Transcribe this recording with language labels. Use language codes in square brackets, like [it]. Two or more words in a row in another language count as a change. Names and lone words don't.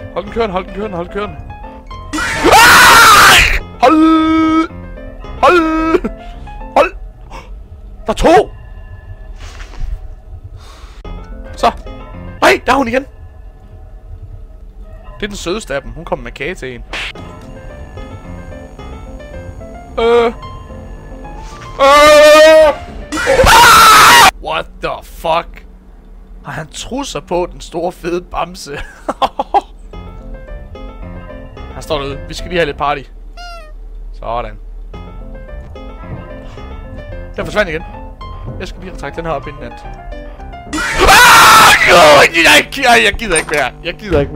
[da] Hold den kørende. Hold. Der er to. Så. Nej, der er hun igen. Det er den sødeste af dem. Hun kommer med kage til en. [en] What the fuck? [da] Har han trusser på, den store fede bamse? Han står derude. Vi skal lige have lidt party. Sådan. Den forsvandt igen. Jeg skal lige trække den her op inden at... Jeg gider ikke mere.